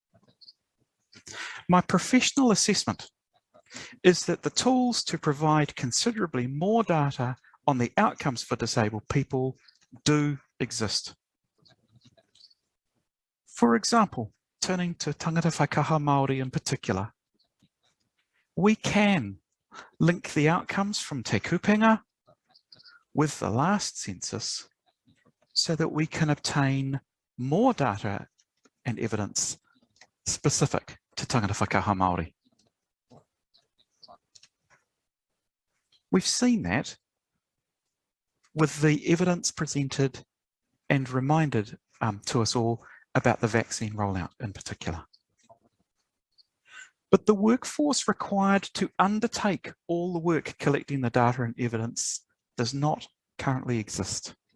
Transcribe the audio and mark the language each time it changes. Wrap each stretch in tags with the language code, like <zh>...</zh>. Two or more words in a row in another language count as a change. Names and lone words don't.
<en>My professional assessment is that the tools to provide considerably more data on the outcomes for disabled people do exist. For example, turning to</en> <mi>tangata whaikaha Māori</mi> <en>in particular, we can link the outcomes from Te Kupenga with the last census so that we can obtain more data and evidence specific to</en> <mi>tangata whaikaha Māori.</mi> <en>We've seen that with the evidence presented and reminded to us all about the vaccine rollout in particular. But the workforce required to undertake all the work collecting the data and evidence does not currently exist.</en>